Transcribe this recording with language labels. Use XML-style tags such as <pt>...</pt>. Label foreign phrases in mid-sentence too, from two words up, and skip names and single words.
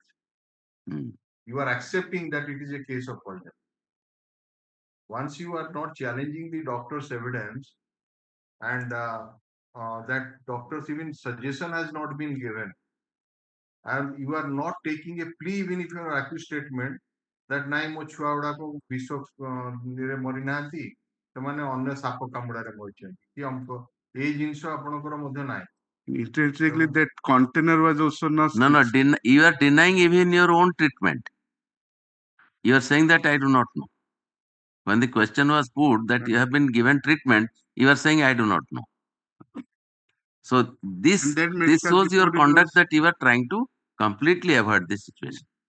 <en>You are accepting that it is a case of poison. Once you are not challenging the doctor's evidence and that doctor's even suggestion has not been given, and you are not taking a plea even if you are accused statement that</en> <or>ନାଇଁ ମୋ ଛୁଆ ଗୁଡାକ ବିଷ ରେ ମରି ନାହାନ୍ତି ସେମାନେ ଅନ୍ୟ ସାପ କାମୁଡାରେ ମରିଛନ୍ତି କି ଅମକ ଏଇ ଜିନିଷ ଆପଣଙ୍କର ମଧ୍ୟ ନାହିଁ.</or> <en>Intrinsically, that container was also not. No, you are denying even your own treatment. You are saying that I do not know. When the question was put that you have been given treatment, you are saying I do not know. So this shows your conduct that you are trying to completely avoid this situation.</en>